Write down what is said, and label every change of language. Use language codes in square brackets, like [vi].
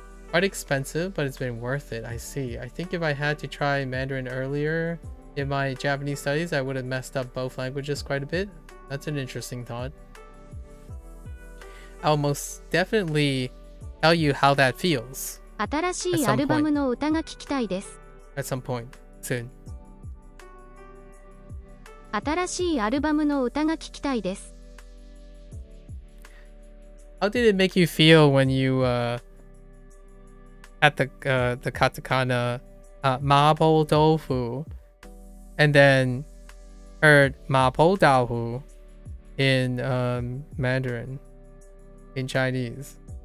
[en] Quite expensive, but it's been worth it. I see. I think if I had to try Mandarin earlier in my Japanese studies, I would have messed up both languages quite a bit. That's an interesting thought. I'll most definitely tell you how that feels [ja] 新しいアルバムの歌が聴きたいです。 [en] At some point soon. [ja] 新しいアルバムの歌が聴きたいです。 [en] How did it make you feel when you at the katakana mapo tofu and then heard mapo tofu in Mandarin, in Chinese?